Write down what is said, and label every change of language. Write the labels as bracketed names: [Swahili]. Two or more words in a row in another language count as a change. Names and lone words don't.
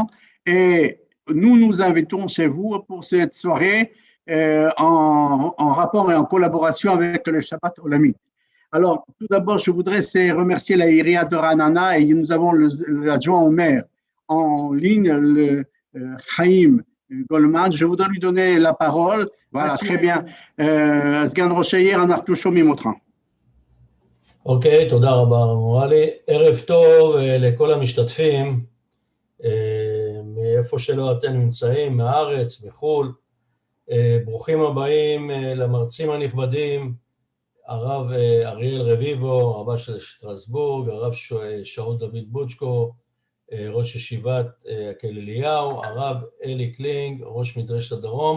[French] Et nous invitons chez vous pour cette soirée en rapport et en collaboration avec le Shabbat Olamite. Alors, tout d'abord, je voudrais remercier la Iria de Ra'anana et nous avons l'adjoint au maire en ligne, le Chaim Goldman. Je voudrais lui donner la parole. Voilà, très bien. [Hebrew] סגן ראש העיר, אנחנו שומעים אותך. אוקיי, תודה רבה מורלי. ערב טוב לכל המשתתפים, מאיפה שלא אתם נמצאים, מהארץ, מחול. ברוכים הבאים למרצים הנכבדים, הרב אריאל רביבו, רבה של שטרסבורג, הרב שאול דוד בוצ'קו, ראש ישיבת הכל אליהו, הרב אלי קלינג, ראש מדרשת הדרום.